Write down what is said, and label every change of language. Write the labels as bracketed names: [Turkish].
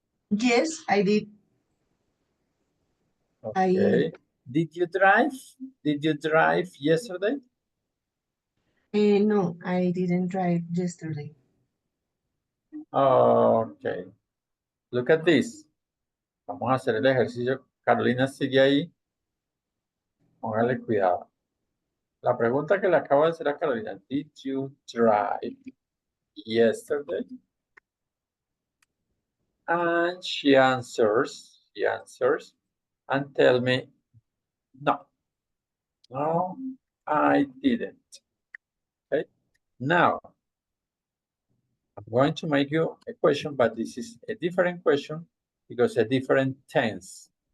[English] Yes, I did. Okay. Did you drive? Did you drive yesterday? No, I didn't drive yesterday. Okay. Look at this. [Spanish] Vamos a hacer el ejercicio. Carolina sigue ahí. Póngale cuidado. La pregunta que le acabo de hacer a Carolina. [English] Did you drive yesterday? And she answers, and tell me, no, I didn't. Okay, now I'm going to make you a question, but this is a different question because a different tense.